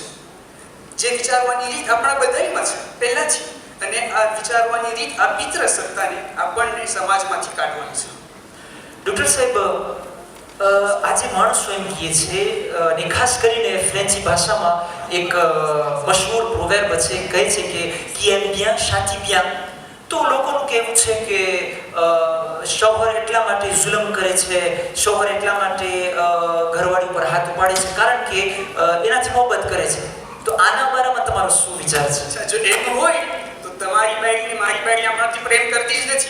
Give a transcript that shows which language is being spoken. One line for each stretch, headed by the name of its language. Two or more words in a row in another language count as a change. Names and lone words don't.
Gujarati: જે વિચારવાની રીત આપણા બધામાં છે પહેલાથી, અને આ વિચારવાની રીત આ પિતૃ સત્તાને આપણને સમાજમાંથી કાઢવાની છે. ડૉક્ટર સાહેબ, આજે માણસો એમ કહે છે, અને ખાસ કરીને ફ્રેન્ચી ભાષામાં એક મશહૂર પ્રોવેર્બ છે, કહે છે કે
French: qui aime bien châtie bien.
Gujarati: તો લોકોનું કહેવું છે કે શૌહર એટલા માટે જુલમ કરે છે, શૌહર એટલા માટે ઘરવાળી ઉપર હાથ ઉપાડે છે કારણ કે એનાથી મોહબ્બત કરે છે. તો આના બારામાં તમારો શું વિચાર છે? જો એમ હોય તો તમારી બાયડી મારી બાયડી આપણાથી પ્રેમ કરતી જ નથી.